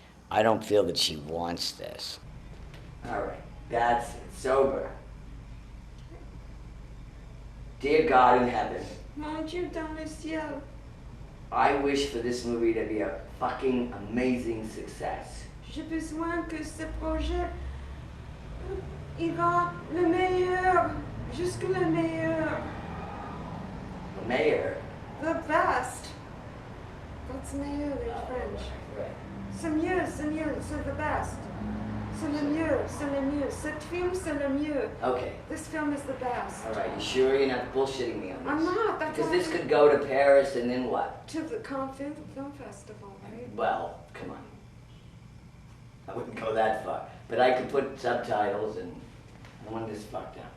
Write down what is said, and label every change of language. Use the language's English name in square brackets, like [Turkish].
[English] I don't feel that she wants this. All right, that's it. Sober. Dear God in heaven. [French] Mon Dieu dans le ciel. [English] I wish for this movie to be a fucking amazing success. [French] J'ai besoin que ce projet ira le meilleur, jusque le meilleur. [English] The mayor. The best. That's meilleur in French. Right. [French] C'est mieux, c'est [English] the best. [French] C'est le mieux, c'est le mieux. Cet film, c'est le mieux. [English] Okay. This film is the best. All right, you sure you're not bullshitting me on this? I'm not. That's Because all this could go to Paris and then what? to the Cannes Film Festival, right? Well, come on. I wouldn't go that far. But I could put subtitles and I want this fucked up.